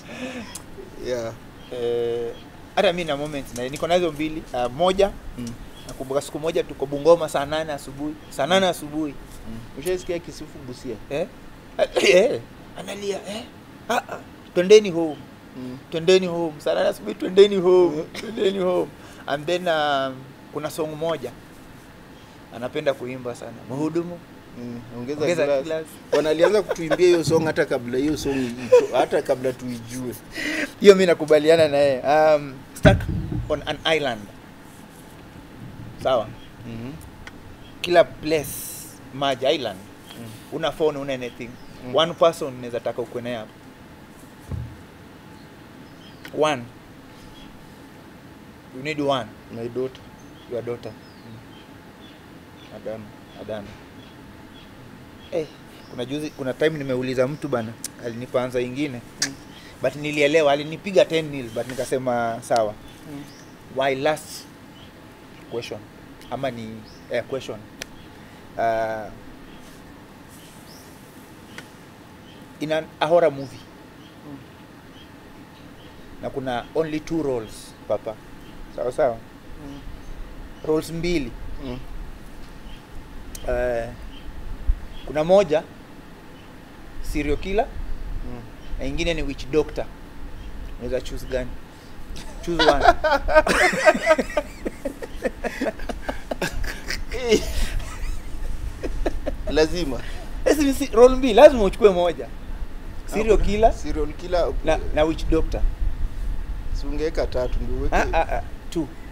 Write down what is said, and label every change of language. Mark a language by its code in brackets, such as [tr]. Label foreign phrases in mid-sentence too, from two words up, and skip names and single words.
[sw] Hata mimi na moments na niko nazo mbili. Moja, nakumbuka siku moja tuko Bungoma saa 8 asubuhi. Ushaisikia Kisufu Busia? Analia twendeni home. Twendeni home. Saa 8 asubuhi twendeni home. [en] And then [sw] kuna song moja anapenda kuimba sana. Mhudumu ongeza glass. Wanalianza kutuimbia hiyo song hata kabla hiyo song hata kabla tuijue. Hiyo mimi nakubaliana na yeye. [en] Stuck on an island. [sw] Sawa? Kila place Maji Island. Una phone, una anything. [en] One person [sw] unaweza taka ukwe naye hapo. [en] One. You need one. My daughter. Your daughter. Adana. [sw] Kuna time nimeuliza mtu bana, alinipa answer nyingine. But nilielewa, alinipiga 10-0 but nikasema sawa. [en] Why last question? [sw] Ama ni question. [en] In a horror movie. [sw] Na kuna [en] only 2 roles, [sw] papa. Sawa. Roles 2. Kuna moja [en] serial killer, [sw] na ingine ni [en] witch doctor. [sw] Unaweza choose gani? [en] Choose one. [sw] Lazima. Esi role 2 lazima uchukue moja. [en] Serial killer [sw] na [en] witch doctor. [sw] Si ungeweka 3 ndio uweke. 2.